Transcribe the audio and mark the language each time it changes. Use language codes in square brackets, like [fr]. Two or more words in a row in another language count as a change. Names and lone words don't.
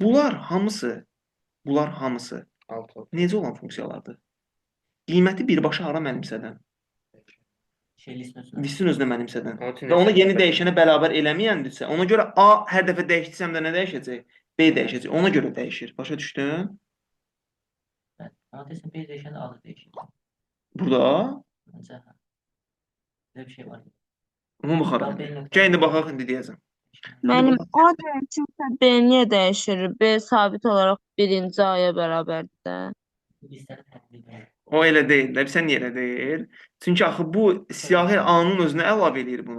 [az] Bunlar hamısı 6 oldu. necə olan funksiyalardır? Qiyməti birbaşa hara mənimsədən? Şey listin üstüne. Listin özünə mənimsədən. Onun üçün Və onu hesab yeni edə dəyişənə bərabər eləməyəndirsə, ona görə A hər dəfə dəyişsəm də nə dəyişəcək? B dəyişəcək. Ona görə dəyişir. Başa düşdün? [tr] Evet. Ama desin bir değişen de adı değişir. [az] Burada [tr] Bence ha. Böyle bir şey var. [az] ona baxarıq. Gəl indi baxaq indi deyəcəm. Müəllim, A dəyişirsə B niyə dəyişir? B sabit olaraq birinci A-ya bərabərdir də. [tr] Listede temizliyor. [az] O elə deyil. Sən niyə elə deyil? Çünki axı bu siyahı A-nın özünə əlavə eləyir bunu.